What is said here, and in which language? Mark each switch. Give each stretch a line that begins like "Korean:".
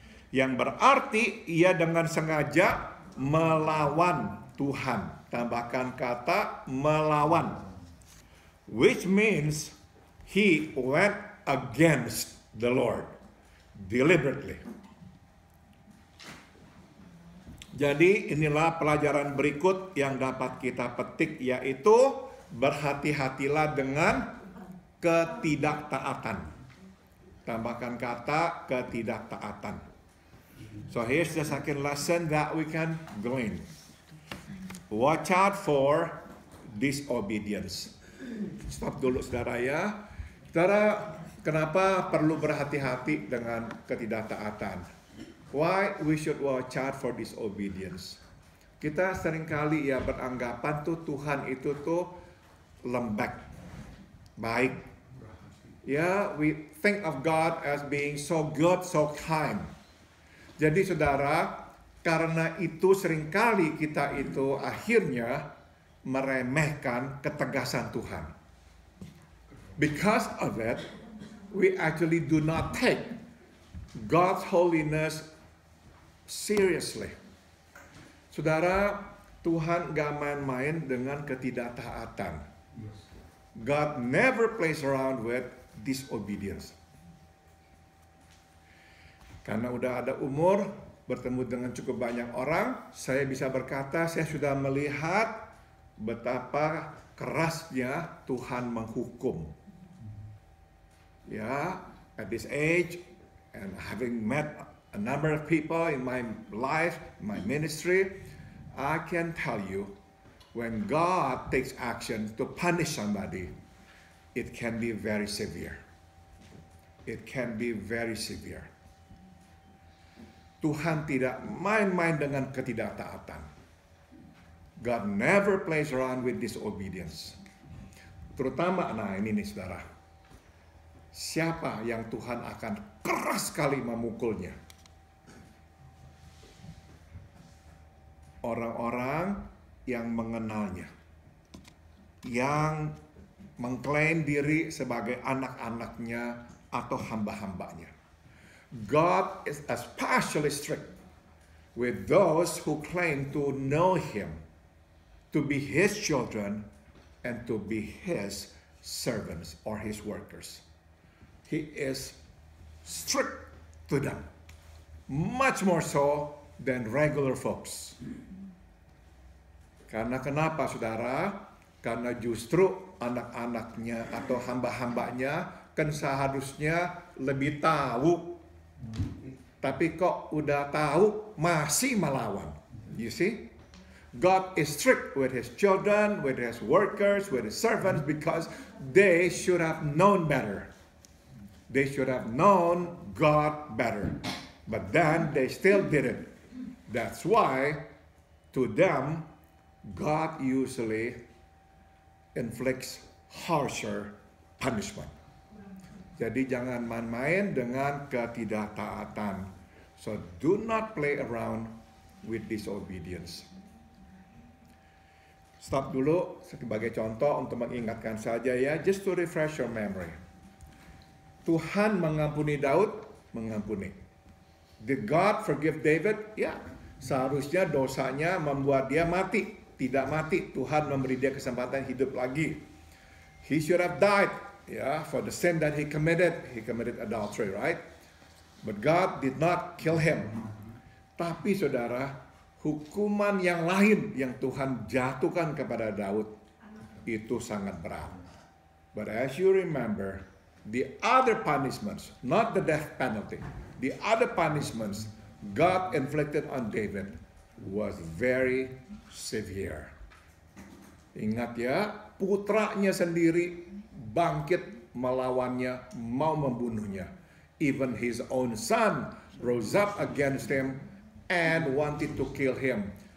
Indonesian: Yang berarti ia dengan sengaja melawan Tuhan. Tambahkan kata melawan.
English: Which means he went against the Lord deliberately.
Indonesian: Jadi inilah pelajaran berikut yang dapat kita petik, yaitu berhati-hatilah dengan ketidaktaatan. Tambahkan kata ketidaktaatan.
English: So here's the second lesson that we can glean. Watch out for disobedience.
Indonesian: Stop dulu saudara ya. Saudara, kenapa perlu berhati-hati dengan ketidaktaatan?
English: Why we should watch out for disobedience?
Indonesian: Kita seringkali ya beranggapan tuh Tuhan itu tuh lembek, baik.
English: Ya, we think of God as being so good, so kind.
Indonesian: Jadi saudara, karena itu seringkali kita itu akhirnya meremehkan ketegasan Tuhan.
English: Because of that, we actually do not take God's holiness seriously.
Indonesian: Saudara, Tuhan gak main-main dengan ketidaktaatan.
English: God never plays around with disobedience.
Indonesian: Karena udah ada umur, bertemu dengan cukup banyak orang, saya bisa berkata, saya sudah melihat betapa kerasnya Tuhan menghukum.
English: Ya, at this age, and having met a number of people in my life, my ministry, I can tell you, when God takes action to punish somebody, it can be very severe. It can be very severe.
Indonesian: Tuhan tidak main-main dengan ketidaktaatan.
English: God never plays around with disobedience.
Indonesian: Terutama, nah ini nih saudara. Siapa yang Tuhan akan keras sekali memukulnya? Orang-orang yang mengenalnya, yang mengklaim diri sebagai anak-anaknya atau hamba-hambanya.
English: God is especially strict with those who claim to know Him, to be His children, and to be His servants or His workers. He is strict to them, much more so than regular folks.
Indonesian: Karena kenapa saudara? Karena justru anak-anaknya atau hamba-hambanya kan seharusnya lebih tahu. Tapi kok udah tahu masih melawan.
English: You see? God is strict with His children, with His workers, with His servants because they should have known better. They should have known God better. But then they still didn't. That's why to them God usually inflicts harsher punishment.
Indonesian: Jadi jangan main-main dengan ketidaktaatan.
English: So do not play around with disobedience.
Indonesian: Stop dulu sebagai contoh untuk mengingatkan saja ya,
English: just to refresh your memory.
Indonesian: Tuhan mengampuni Daud, mengampuni.
English: Did God forgive David?
Indonesian: Ya, seharusnya dosanya membuat dia mati. Tidak mati, Tuhan memberi dia kesempatan hidup lagi.
English: He should have died, ya, for the sin that he committed. He committed adultery, right? But God did not kill him.
Indonesian: Tapi saudara, hukuman yang lain yang Tuhan jatuhkan kepada Daud itu sangat berat.
English: But as you remember, the other punishments, not the death penalty, the other punishments God inflicted on David was very severe.
Indonesian: Ingat ya, putranya sendiri bangkit melawannya, mau membunuhnya.
English: Even his own son rose up against him and wanted to kill him.